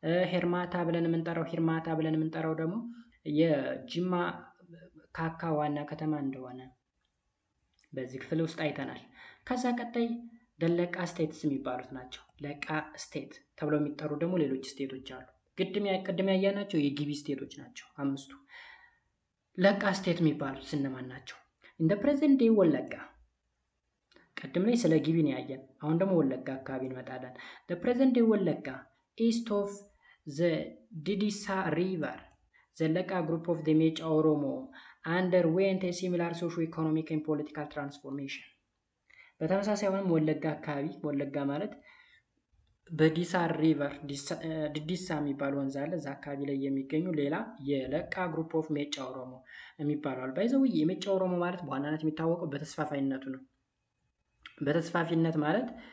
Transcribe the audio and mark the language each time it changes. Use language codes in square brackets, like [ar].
[am] ሄርማታ ብለን የምንጠራው ደግሞ የጅማ ካካ ዋና ከተማ እንደሆነ በዚህ ክፍል ውስጥ አይተናል። ከዛ ቀጣይ ለቃ ስቴትስ የሚባሉት ናቸው። ለቃ ስቴት ተብለው የሚጠሩ ደግሞ ሌሎች ስቴቶች አሉ። ቅድም ያያናቸው የጊቢ ስቴቶች ናቸው 5ቱ። ለቃ ስቴት የሚባሉት እነማን ናቸው? እንደ ፕሬዘንት ዴይ ወለጋ። ቀድም ላይ ስለ ጊቢ ነው ያየን። አሁን ደግሞ ወለጋ አካባቢ እንመጣለን። [en] the present day ወለጋ east of the Didisa river the Leka group of the Mecha Oromo underwent a similar socio-economic and political transformation. [am] በተመሳሳይ አሁንም ወለጋ አካባቢ ወለጋ ማለት በዲሳ ሪቨር ዲዲሳ የሚባል ወንዝ አለ። እዛ አካባቢ ላይ የሚገኙ ሌላ የለቃ ግሩፕ ኦፍ ሜጫ ኦሮሞ የሚባለው ባይዘው የሜጫ ኦሮሞ ማለት በዋናነት የሚታወቀው በተስፋፋይነቱ ነው። በተስፋፊነት ማለት